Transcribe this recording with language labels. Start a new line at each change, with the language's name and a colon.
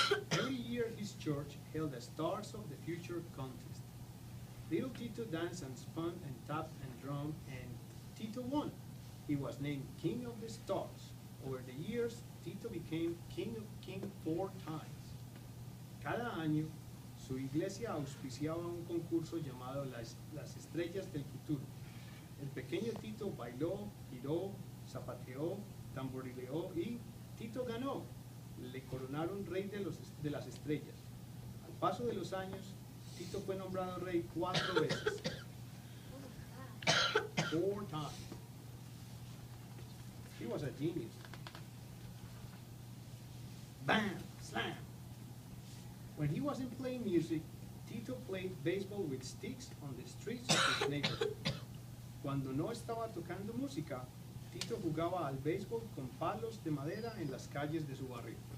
English: Every year his church held a Stars of the Future contest. Little Tito danced and spun and tapped and drummed, and Tito won. He was named King of the Stars. Over the years, Tito became King of King 4 times.
Spanish: Cada año, su iglesia auspiciaba un concurso llamado las Estrellas del Futuro. El pequeño Tito bailó, giró, zapateó, tamborileó y Tito ganó. Le coronaron rey de las estrellas. Al paso de los años, Tito fue nombrado rey 4 veces.
English: 4 times. He was a genius. Bam! Slam! When he wasn't playing music, Tito played baseball with sticks on the streets of his neighborhood.
Spanish: Cuando no estaba tocando música, Tito jugaba al béisbol con palos de madera en las calles de su barrio.